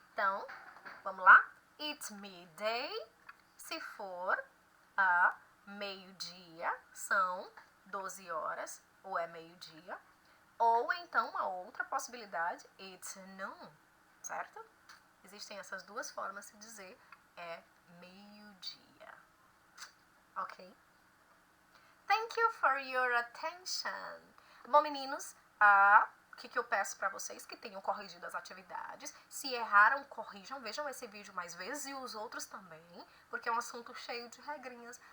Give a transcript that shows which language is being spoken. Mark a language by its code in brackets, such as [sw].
[pt] Então, vamos lá? [en] It's midday. [pt] Se for a meio-dia, são 12 horas, ou é meio-dia. Ou então, uma outra possibilidade, [en] it's noon, [pt] certo? Existem essas duas formas de dizer é meio-dia. Ok? [en] Thank you for your attention. [pt] Bom, meninos, o que eu peço para vocês? Que tenham corrigido as atividades. Se erraram, corrijam. Vejam esse vídeo mais vezes e os outros também, porque é um assunto cheio de regrinhas.